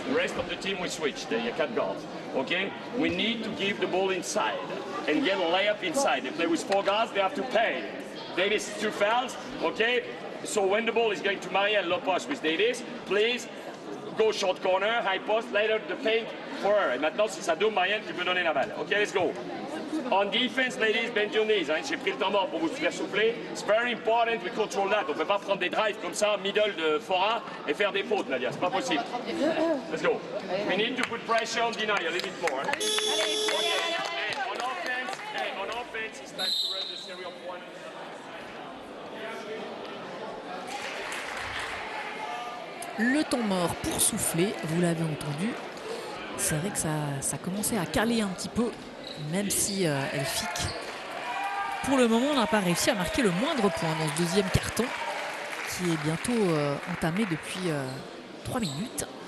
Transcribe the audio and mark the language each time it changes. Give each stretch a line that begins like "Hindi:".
English: The rest of the team will switch. They can't guard. Okay? We need to give the ball inside and get a layup inside. They play with 4 guards, they have to pay. Davis, 2 fouls. Okay? So when the ball is going to Marianne low post with Davis, please go short corner, high post, later the paint for her.
French: Et maintenant, si ça double, Marianne, tu peux donner la balle. Okay, let's go. On defense, ladies, bend your knees. Hein. J'ai pris le temps mort pour vous faire souffler. It's very important we control that. On ne peut pas prendre des drives comme ça, middle de Fora, et faire des fautes, Nadia. C'est pas possible. Let's go.
English: We need to put pressure on Deny a little bit more. Hein. Okay. On offense, it's time to run the series of 1.
French: Le temps mort pour souffler, vous l'avez entendu. C'est vrai que ça commençait à caler un petit peu, même si Elphick, pour le moment, n'a pas réussi à marquer le moindre point dans ce deuxième carton, qui est bientôt entamé depuis 3 minutes.